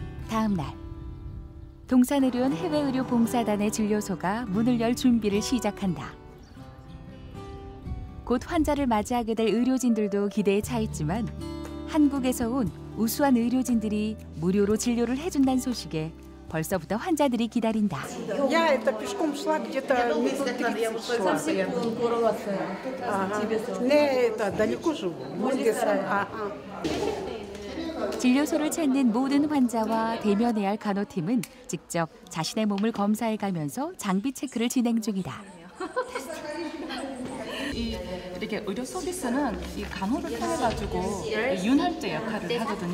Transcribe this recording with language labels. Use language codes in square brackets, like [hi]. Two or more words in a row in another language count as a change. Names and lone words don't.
[ko] 다음 날 동산의료원 해외의료봉사단의 진료소가 문을 열 준비를 시작한다. 곧 환자를 맞이하게 될 의료진들도 기대에 차 있지만 한국에서 온 우수한 의료진들이 무료로 진료를 해준다는 소식에 벌써부터 환자들이 기다린다. [ru] Я это пешком шла где-то минут 30 шла. [ko] 30분 걸어왔어요. 집에서. [ru] Не, это далеко живу. [ko] 진료소를 찾는 모든 환자와 대면해야 할 간호팀은 직접 자신의 몸을 검사해가면서 장비 체크를 진행 중이다. 이렇게 의료 서비스는 이 간호를 통해 가지고 윤활제 역할을 하거든요.